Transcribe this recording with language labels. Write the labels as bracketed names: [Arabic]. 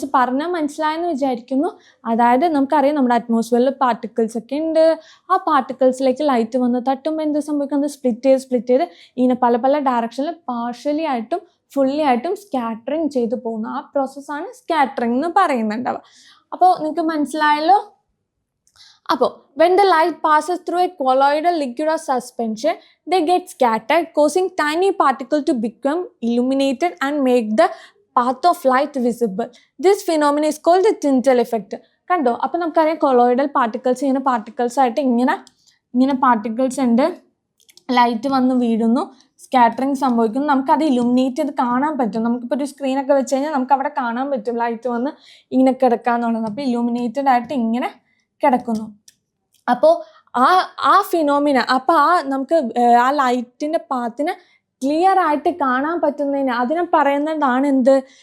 [Malayalam] Means പറഞ്ഞാൽ മനസ്സിലായെന്ന് വിചാരിക്കുന്നു. അതായത് നമുക്കറിയാം നമ്മുടെ അറ്റ്മോസ്ഫിയറിൽ പാർട്ടിക്കിൾസ് ഒക്കെ ഉണ്ട്. ആ പാർട്ടിക്കിൾസിലേക്ക് ലൈറ്റ് വന്ന് തട്ടുമ്പോൾ എന്ത് സംഭവിക്കുന്നത്? സ്പ്ലിറ്റ് ചെയ്ത് ഇങ്ങനെ പല പല ഡയറക്ഷനിൽ പാർഷ്യലി ആയിട്ടും ഫുള്ളി ആയിട്ടും സ്കാറ്ററിങ് ചെയ്തു പോകുന്നു. ആ പ്രോസസ്സാണ് സ്കാറ്ററിങ് എന്ന് പറയുന്നുണ്ടാവുക. അപ്പോൾ നിങ്ങൾക്ക് മനസ്സിലായല്ലോ. [English] അപ്പോൾ when the light passes through a colloidal liquid or suspension, they get scattered, causing tiny particles to become illuminated and make the path of light visible. This phenomenon is called the Tyndall effect. [Malayalam] കണ്ടോ? അപ്പോൾ നമുക്കറിയാം colloidal particles ഇങ്ങനെ particles ആയിട്ട് ഇങ്ങനെ particles ഉണ്ട്. Light വന്ന് വീഴുന്നു, scattering സംഭവിക്കുന്നു. നമുക്കത് ഇലുമിനേറ്റ് ചെയ്ത് കാണാൻ പറ്റും. നമുക്കിപ്പോൾ ഒരു സ്ക്രീനൊക്കെ വെച്ച് കഴിഞ്ഞാൽ നമുക്ക് അവിടെ കാണാൻ പറ്റും ലൈറ്റ് വന്ന് ഇങ്ങനെ കിടക്കാന്നുള്ളത്. അപ്പോൾ ഇലുമിനേറ്റഡ് ആയിട്ട് ഇങ്ങനെ കിടക്കുന്നു. അപ്പോൾ ആ ഫിനോമിന, അപ്പോൾ നമുക്ക് ആ ലൈറ്റിൻ്റെ പാത്തിനെ ക്ലിയർ ആയിട്ട് കാണാൻ പറ്റുന്നതിന് അതിനെ പറയുന്നതാണ് എന്ത്?